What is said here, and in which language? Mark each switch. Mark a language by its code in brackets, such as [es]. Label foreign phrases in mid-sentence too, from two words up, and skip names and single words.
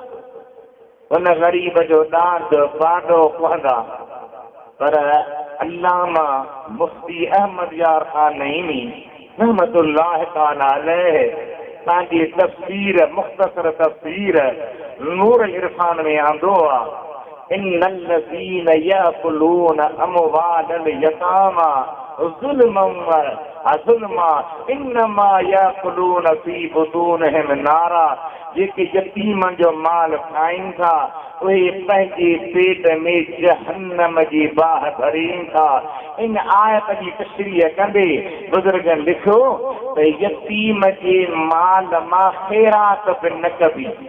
[sd] हुन ग़रीब जो ॾांड पाॾो पवंदा। पर अल्लामा मुफ्ती अहमद यार ख़ान नईमी [ar] رحمة الله تعالى عليه [sd] पंहिंजी तफ़सीर मुख़्तसर तफ़सीर नूर इरफान में आंदो आहे, [ar] إن الذين يأكلون أموال اليتامى ظلما و إنما يأكلون في بطونهم نارا. [sd] जेके यतीमनि जो माल खाइनि था उहे पंहिंजे पेट में जहन्नम जी बाहि भरीनि था। इन आयत जी तशरीह कंदे बुज़ुर्गनि लिखियो त यतीम जे माल मां ख़ैरात बि न कबी।